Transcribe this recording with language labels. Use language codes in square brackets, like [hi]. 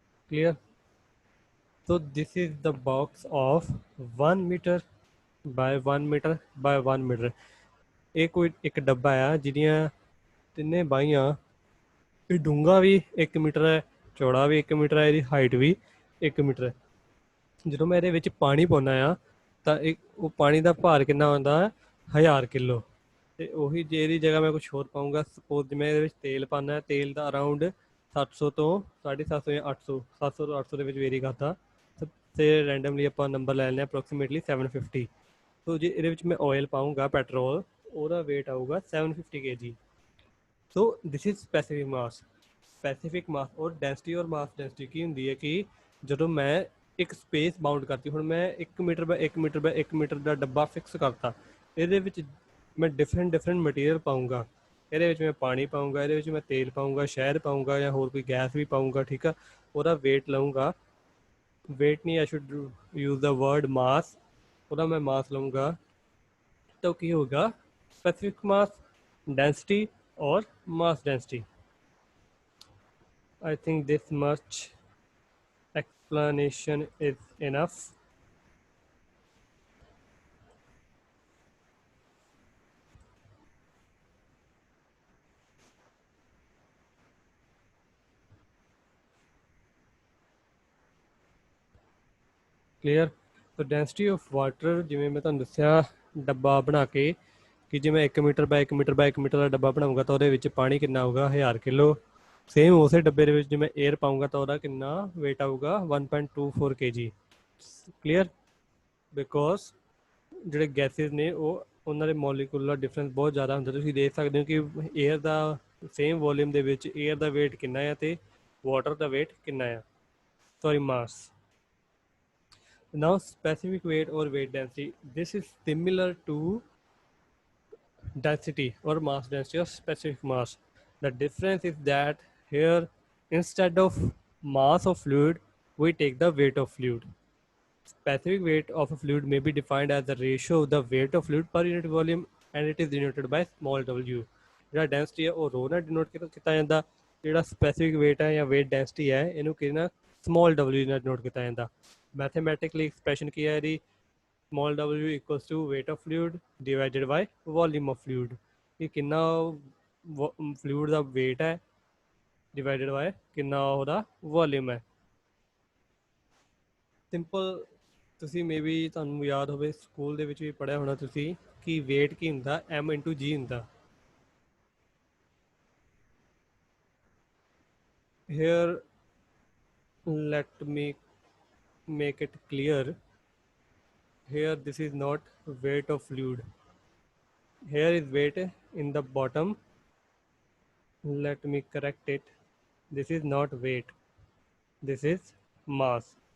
[en] Clear? So this is the box of 1 meter by 1 meter by 1 meter. [pa] ਇਹ ਕੋਈ ਇੱਕ ਡੱਬਾ ਆ ਜਿਹਦੀਆਂ ਤਿੰਨੇ ਬਾਹੀਆਂ, ਇਹ ਡੂੰਘਾ ਵੀ 1 ਮੀਟਰ ਹੈ, ਚੌੜਾ ਵੀ 1 ਮੀਟਰ ਹੈ, ਇਹਦੀ ਹਾਈਟ ਵੀ 1 ਮੀਟਰ ਹੈ। ਜਦੋਂ ਮੈਂ ਇਹਦੇ ਵਿੱਚ ਪਾਣੀ ਪਾਉਂਦਾ ਆ ਤਾਂ ਉਹ ਪਾਣੀ ਦਾ ਭਾਰ ਕਿੰਨਾ ਹੁੰਦਾ ਹੈ, 1000 ਕਿਲੋ। ਤੇ ਉਹੀ ਜੇ ਇਹਦੀ ਜਗ੍ਹਾ ਮੈਂ ਕੁਛ ਹੋਰ ਪਾਊਂਗਾ, ਸਪੋਜ਼ ਜਿਵੇਂ ਇਹਦੇ ਵਿੱਚ ਤੇਲ ਪਾਉਂਦਾ, ਤੇਲ ਦਾ ਅਰਾਊਂਡ 700 ਤੋਂ 750 ਜਾਂ 800, 700 ਤੋਂ 800 ਦੇ ਵਿੱਚ ਵੇਰੀ ਕਰਦਾ, ਤੇ ਰੈਂਡਮਲੀ ਆਪਾਂ ਨੰਬਰ ਲੈ ਲੈਂਦੇ ਹਾਂ ਅਪਰੋਕਸੀਮੇਟਲੀ 750। ਸੋ ਜੇ ਇਹਦੇ ਵਿੱਚ ਮੈਂ ਆਇਲ ਪਾਊਂਗਾ, ਪੈਟਰੋਲ, ਉਹਦਾ ਵੇਟ ਆਊਗਾ 750 kg। [en] So this is specific mass. [pa] Specific ਮਾਸ ਔਰ ਡੈਂਸਿਟੀ ਔਰ ਮਾਸ ਡੈਂਸਿਟੀ ਕੀ ਹੁੰਦੀ ਹੈ ਕਿ ਜਦੋਂ ਮੈਂ ਇੱਕ ਸਪੇਸ ਬਾਉਂਡ ਕਰਤੀ, ਹੁਣ ਮੈਂ 1 ਮੀਟਰ ਬਾਈ 1 ਮੀਟਰ ਬਾਈ 1 ਮੀਟਰ ਦਾ ਡੱਬਾ ਫਿਕਸ ਕਰਤਾ, ਇਹਦੇ ਵਿੱਚ ਮੈਂ ਡਿਫਰੈਂਟ ਮਟੀਰੀਅਲ ਪਾਊਂਗਾ, ਇਹਦੇ ਵਿੱਚ ਮੈਂ ਪਾਣੀ ਪਾਊਂਗਾ, ਇਹਦੇ ਵਿੱਚ ਮੈਂ ਤੇਲ ਪਾਊਂਗਾ, ਸ਼ਹਿਦ ਪਾਊਂਗਾ ਜਾਂ ਹੋਰ ਕੋਈ ਗੈਸ ਵੀ ਪਾਊਂਗਾ, ਠੀਕ ਆ। ਉਹਦਾ ਵੇਟ ਲਊਂਗਾ, ਵੇਟ ਨਹੀਂ, [en] I should use the word mass, [pa] ਉਹਦਾ ਮੈਂ ਮਾਸ ਲਊਂਗਾ। [hi] तो ਕੀ होगा, स्पेसिफिक मास, डेंसिटी और mass density. [en] I think this much explanation is enough. Clear. [pa] So density of water, ਜਿਵੇਂ ਮੈਂ ਤੁਹਾਨੂੰ ਦੱਸਿਆ ਡੱਬਾ ਬਣਾ ਕੇ ਕਿ ਜੇ ਮੈਂ 1 ਮੀਟਰ ਬਾਈ 1 ਮੀਟਰ ਬਾਈ 1 ਮੀਟਰ ਦਾ ਡੱਬਾ ਬਣਾਊਂਗਾ ਤਾਂ ਉਹਦੇ ਵਿੱਚ ਪਾਣੀ ਕਿੰਨਾ ਆਊਗਾ, 1000 ਕਿਲੋ। ਸੇਮ ਉਸੇ ਡੱਬੇ ਦੇ ਵਿੱਚ ਜੇ ਮੈਂ 에ਅਰ ਪਾਊਂਗਾ ਤਾਂ ਉਹਦਾ ਕਿੰਨਾ ਵੇਟ ਆਊਗਾ, 1.24 kg। ਕਲੀਅਰ? ਬਿਕੋਜ਼ ਜਿਹੜੇ ਗੈਸਿਸ ਨੇ ਉਹ ਉਹਨਾਂ ਦੇ ਮੋਲੀਕੂਲਰ ਡਿਫਰੈਂਸ ਬਹੁਤ ਜ਼ਿਆਦਾ ਹੁੰਦਾ। ਤੁਸੀਂ ਦੇਖ ਸਕਦੇ ਹੋ ਕਿ 에ਅਰ ਦਾ ਸੇਮ ਵੋਲੀਅਮ ਦੇ ਵਿੱਚ 에ਅਰ ਦਾ ਵੇਟ ਕਿੰਨਾ ਆ ਤੇ ਵਾਟਰ ਦਾ ਵੇਟ ਕਿੰਨਾ ਆ, sorry mass. [en] Now specific weight or weight density, this is similar to density or mass density or specific mass. The difference is that here instead of mass of fluid we take the weight of fluid. Specific weight of a fluid may be defined as the ratio of the weight of fluid per unit volume and it is denoted by small w. [pa] ਜਿਹੜਾ density ਹੈ ਉਹ rho ਨਾਲ denote ਕੀਤਾ ਜਾਂਦਾ, ਜਿਹੜਾ specific weight ਹੈ ਜਾਂ weight density ਹੈ ਇਹਨੂੰ ਕਿਹਨਾਂ small w ਨਾਲ denote ਕੀਤਾ ਜਾਂਦਾ। [en] Mathematically expression [pa] ਕੀ ਹੈ ਇਹਦੀ, [en] small w equals to weight of fluid divided by volume of fluid। [pa] ਇਹ ਕਿੰਨਾ fluid ਦਾ weight ਹੈ divided by ਕਿੰਨਾ ਉਹਦਾ volume ਹੈ। ਸਿੰਪਲ ਤੁਸੀਂ ਮੇਬੀ ਤੁਹਾਨੂੰ ਯਾਦ ਹੋਵੇ ਸਕੂਲ ਦੇ ਵਿੱਚ ਵੀ ਪੜ੍ਹਿਆ ਹੋਣਾ ਤੁਸੀਂ ਕਿ weight ਕੀ ਹੁੰਦਾ m into g ਹੁੰਦਾ। [en] Here let me make it clear, here this is not weight of fluid, here is weight in the bottom, let me correct it, this is not weight, this is mass।